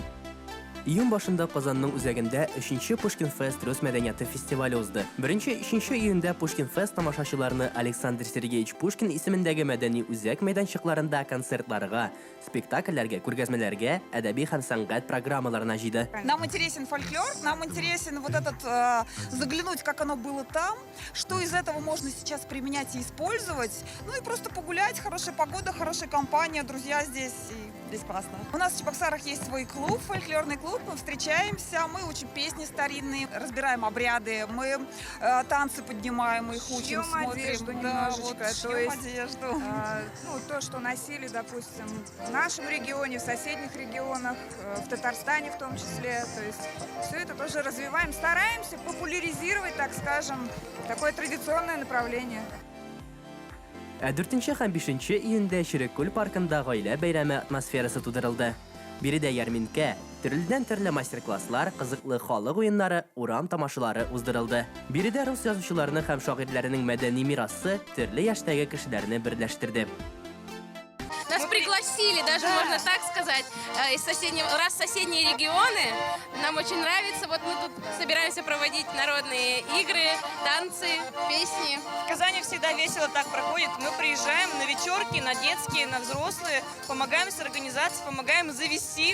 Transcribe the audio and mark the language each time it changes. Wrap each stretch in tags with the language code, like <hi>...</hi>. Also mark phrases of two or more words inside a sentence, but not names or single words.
<tt>Июнь башында Казанның үзәгендә 3-нче Пушкин Фест рус мәдәнияты фестивале узды. 1-3 июньдә Пушкин Фест тамашачыларны Александр Сергеевич Пушкин исемендәге мәдәни үзәк мәйданчыкларында концертларга, спектакльләргә, күргәзмәләргә, әдәби һәм сәнгать программаларына җыйды.</tt> <ru>Нам интересен фольклор, нам интересен вот этот заглянуть, как оно было там, что из этого можно сейчас применять и использовать. Ну и просто погулять, хорошая погода, хорошая компания, друзья здесь, и здесь классно. У нас в Чебоксарах есть свой клуб, фольклорный клуб, мы встречаемся, мы учим песни старинные, разбираем обряды, мы танцы поднимаем, мы их учим, смотрим. Одежду немножечко, то есть то, что носили, допустим, в нашем регионе, в соседних регионах, в Татарстане в том числе. То есть все это тоже развиваем, стараемся популяризировать, так скажем, такое традиционное направление.</ru> <tt>4 һәм 5 июньдә Ширеккүл паркында гаилә бәйрәме атмосферасы тудырылды. Биредә ярминкә, төрле мастер-класслар, кызыклы халык уеннары, урам тамашалары уздырылды. Биредә рус язучыларының һәм шагыйрьләренең мәдәни мирасы төрле яшьтәге кешеләрне берләштерде.</tt> <ru>Нас пригласили, даже можно так сказать, из соседние регионы. Нам очень нравится. Вот мы тут собираемся проводить народные игры, танцы, песни. В Казани всегда весело так проходит. Мы приезжаем на вечерки, на детские, на взрослые, помогаем с организацией, помогаем завести.</ru>